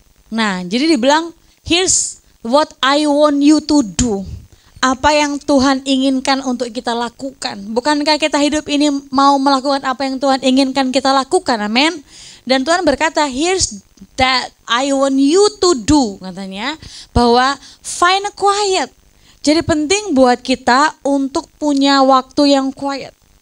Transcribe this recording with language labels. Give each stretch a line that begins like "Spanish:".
Indonesian: Nah, jadi dibilang,
English: here's what I want you to do.
Indonesian: Apa yang Tuhan inginkan untuk kita lakukan. Bukankah kita hidup ini mau melakukan apa yang Tuhan inginkan kita lakukan, amin. Dan Tuhan berkata,
English: here's that I want you to do.
Indonesian: Katanya, bahwa
English: find a quiet.
Indonesian: Jadi penting buat kita untuk punya waktu yang quiet.